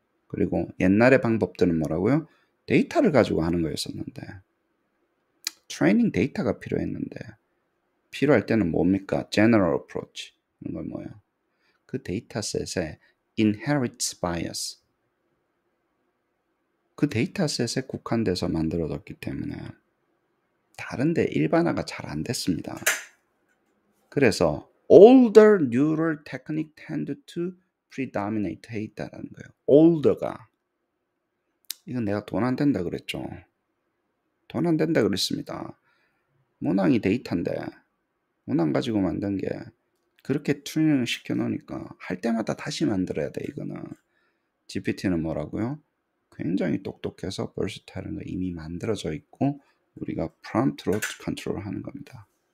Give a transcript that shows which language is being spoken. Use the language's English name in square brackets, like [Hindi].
[Korean] 그리고 옛날의 방법들은 뭐라고요? 데이터를 가지고 하는 거였었는데 트레이닝 데이터가 필요했는데 필요할 때는 뭡니까? [English] General approach. [Korean] 이런 건 뭐예요? 그 데이터셋에 [English] inherits bias. [Korean] 그 데이터셋에 국한돼서 만들어졌기 때문에 다른데 일반화가 잘 안 됐습니다. 그래서 [English] older neural technique tend to predominate [Korean] 해 있다라는 거예요. older가 이건 내가 돈 안 된다 그랬죠. 돈 안 된다 그랬습니다. 문항이 데이터인데 문항 가지고 만든 게 그렇게 튜닝을 시켜 놓으니까 할 때마다 다시 만들어야 돼. 이거는 GPT는 뭐라고요? 굉장히 똑똑해서 versatile한 거 이미 만들어져 있고 우리가 프롬프트로 컨트롤하는 겁니다.